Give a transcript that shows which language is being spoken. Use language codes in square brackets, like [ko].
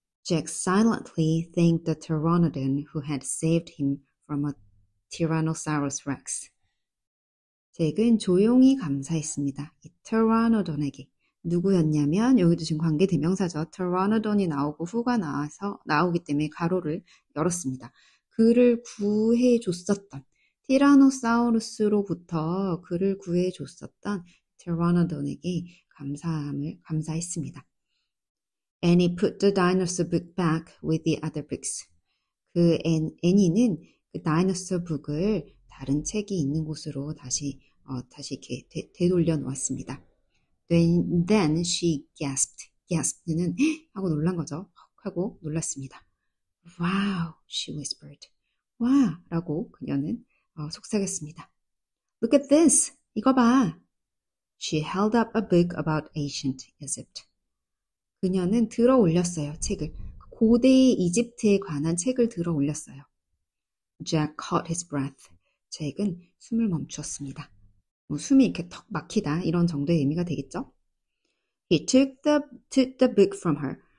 [en] Jack silently thanked the pteranodon who had saved him from a Tyrannosaurus Rex. [ko] 잭은 조용히 감사했습니다. 이 pteranodon에게. 누구였냐면 여기도 지금 관계 대명사죠. pteranodon이 나오고 후가 나오기 때문에 가로를 열었습니다. 그를 구해줬었던 티라노사우루스로부터 그를 구해줬었던 pteranodon에게 감사했습니다. [en] Annie put the dinosaur book back with the other books. [ko] 그 애니는 그 dinosaur book을 다른 책이 있는 곳으로 다시 이렇게 되돌려 놓았습니다. [en] Then she gasped. [ko] gasped는 하고 놀란 거죠. 하고 놀랐습니다. [en] Wow, she whispered. [ko] 와! 라고 그녀는 속삭였습니다. [en] Look at this. [ko] 이거 봐. [en] She held up a book about ancient Egypt. [ko] 그녀는 들어 올렸어요. 책을. 고대 이집트에 관한 책을 들어 올렸어요. [en] Jack caught his breath. [ko] 잭은 숨을 멈추었습니다. 뭐 숨이 이렇게 턱 막히다 이런 정도의 의미가 되겠죠. [en] He took the book from her.